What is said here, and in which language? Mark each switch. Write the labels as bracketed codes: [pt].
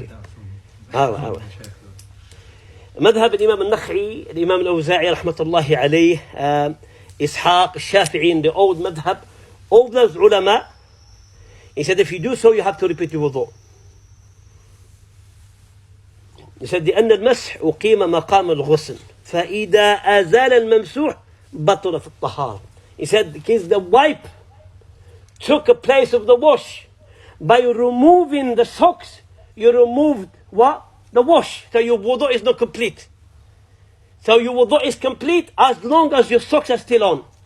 [en] read that from [ar] مذهب الإمام النخعي, الإمام الأوزاعي رحمة الله عليه, إسحاق, الشافعي, [en] the old madhab, all those ulama, he said if you do so, you have to repeat your wudu. He said [ar] لأن المسح أقيم مقام الغسل فإذا أزال الممسوح بطل في الطهارة. [en] He said because the wipe took a place of the wash. By removing the socks, you removed what? The wash. So your wudu is not complete. So your wudu is complete as long as your socks are still on.